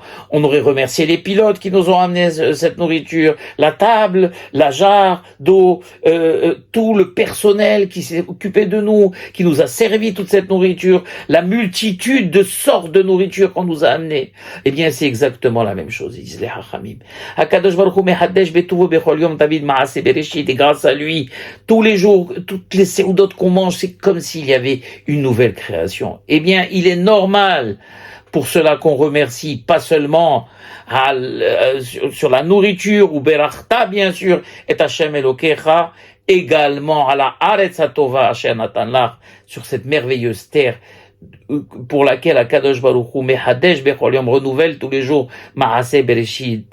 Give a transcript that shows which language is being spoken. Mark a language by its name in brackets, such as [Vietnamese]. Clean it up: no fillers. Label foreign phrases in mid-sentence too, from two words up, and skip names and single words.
[French] On aurait remercié les pilotes qui nous ont amené cette nourriture, la table, la jarre d'eau, tout le personnel qui s'est occupé de nous, qui nous a servi toute cette nourriture, la multitude de sortes de nourriture qu'on nous a amené. Eh bien, c'est exactement la même chose, disent les Hachamim. [Hebrew] הקדוש ברוך הוא מחדש בטובו בכל יום תמיד מעשה בראשית, [French] et grâce à lui, tous les jours, toutes les séoudotes qu'on mange, c'est comme s'il y avait une nouvelle création. Eh bien, il est normal pour cela qu'on remercie pas seulement sur la nourriture, [Hebrew] וברכת [French] bien sûr, [Hebrew] את ה' אלוקיך, [French] également à la [Hebrew] הארץ הטובה אשר נתן לך, [French] sur cette merveilleuse terre pour laquelle [Hebrew] הקדוש ברוך הוא מחדש בכל יום, [French] renouvelle tous les jours [Hebrew] מעשה בראשית.